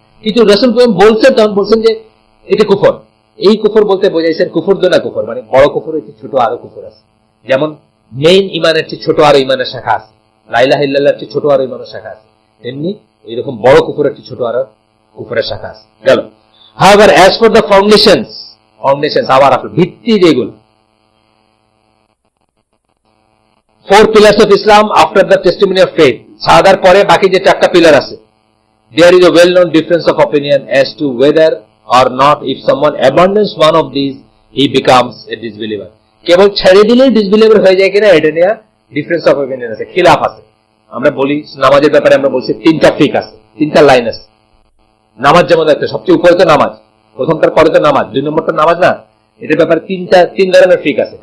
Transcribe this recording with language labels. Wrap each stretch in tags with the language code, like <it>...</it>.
<bn>কিন্তু রাসূল বলছেন, তখন বলছেন যে এটা কুফর। এই কুফর বলতে বোঝাইছেন কুফর দোনা কুফর, মানে বড় কুফর হচ্ছে ছোট আরো কুফর আছে। যেমন মেইন ইমানের চেয়ে ছোট আরো ইমানের শাখা আছে, লা ইলাহা ইল্লাল্লাহর চেয়ে ছোট আরো ইমানের শাখা আছে, তেমনি এরকম বড় কুফরের চেয়ে ছোট আরো কুফরের শাখা আছে। গেল।</bn> <en>However, as for the foundations</en> <bn>আবার আপনার ভিত্তি যেগুলো,</bn> <en>4 pillars of Islam after the testimony of faith,</en> <bn>সাহাদার পরে বাকি যে 4টা পিলার আছে,</bn> <en>there is a well known difference of opinion as to whether or not if someone abandons one of these he becomes a disbeliever।</en> <bn>কেবল ছেড়ে দিলেই disbeliever হয়ে যায় কিনা, এটা নিয়ে ডিফারেন্স অফ অপিনিয়ন আছে, খিলাফ আছে। আমরা বলি নামাজের ব্যাপারে, আমরা বলছি 3টা ফিক আছে, 3টা লাইন আছে। নামাজ যেমন একটা সবচেয়ে উপরে তো নামাজ, প্রথমটার পরে তো নামাজ, 2 নম্বরটা নামাজ না, এটার ব্যাপারে 3 ধরনের ফিক আছে।</bn>